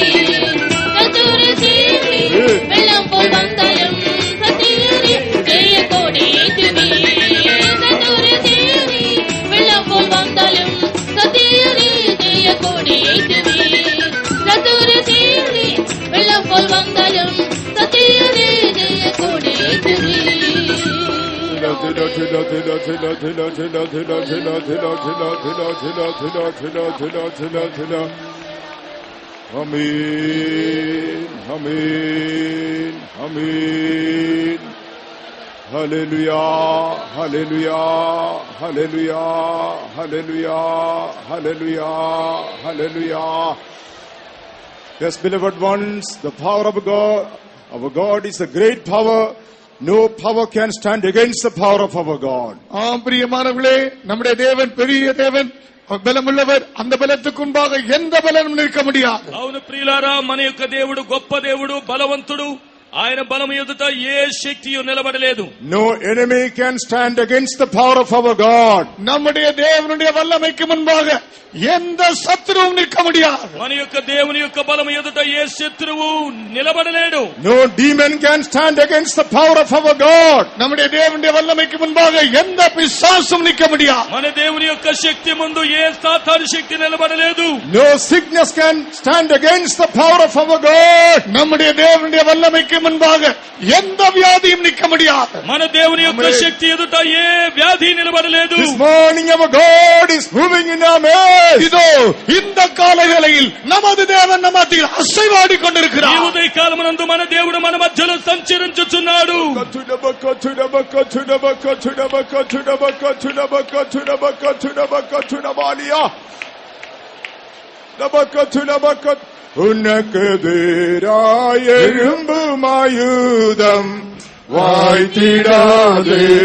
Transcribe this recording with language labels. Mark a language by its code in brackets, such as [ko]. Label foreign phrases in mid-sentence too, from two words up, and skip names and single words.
[ta] சத்துரு சேரு வெள்ளம் போல் வந்தாலும் சத்திய ரீதிய கோடு ஏற்றுவே. சத்துரு சேரு வெள்ளம் போல் வந்தாலும் சத்திய ரீதிய கோடு ஏற்றுவே. சத்துரு சேரு வெள்ளம் போல் வந்தாலும் சத்திய ரீதிய கோடு ஏற்றுவே. [en] Amen, amen, amen. Hallelujah, hallelujah, hallelujah, hallelujah, hallelujah, hallelujah. Yes, beloved ones, the power of God, our God is a great power. No power can stand against the power of our God. [ta] ஆம் பிரியமானவர்களே, நம்முடைய தேவன் பெரிய தேவன், బలముள்ளவர். அந்த బలத்துக்கு முன்பாக எந்த బలமும் நிற்க முடியாது. [te] అవును ప్రియులారా, మన యొక్క దేవుడు గొప్ప దేవుడు, బలవంతుడు. ఆయన బలము ఎదుట ఏ శక్తియు నిలబడలేదు. [en] No enemy can stand against the power of our God. [ta] நம்முடைய தேவனுடைய வல்லமைக்கு முன்பாக எந்த சத்துருவும் நிற்க முடியாது. [te] మన యొక్క దేవుని యొక్క బలము ఎదుట ఏ శత్రువు నిలబడలేడు. [en] No demon can stand against the power of our God. [ta] நம்முடைய தேவனுடைய வல்லமைக்கு முன்பாக எந்த பிசாசும் நிற்க முடியாது. [te] మన దేవుని యొక్క శక్తి ముందు ఏ సాతాను శక్తి నిలబడలేదు. [en] No sickness can stand against the power of our God. [ta] நம்முடைய தேவனுடைய வல்லமைக்கு முன்பாக எந்த வியாதியும் நிற்க முடியாது. [te] మన దేవుని యొక్క శక్తి ఎదుట ఏ వ్యాధి నిలబడలేదు. [en] This morning our God is moving in our midst. [ta] இதோ இந்த காலவேளையில் நமது தேவன் நம்ம மத்தியில் அசைவாடி கொண்டிருக்கிறார். [te] ఈ ఉదయ కాలమునందు మన దేవుడు మన మధ్యలో సంచరించుచున్నాడు. [ta] உனக்கு எதிராய் எழும்பும் ஆயுதம் வாய்த்திடாதே.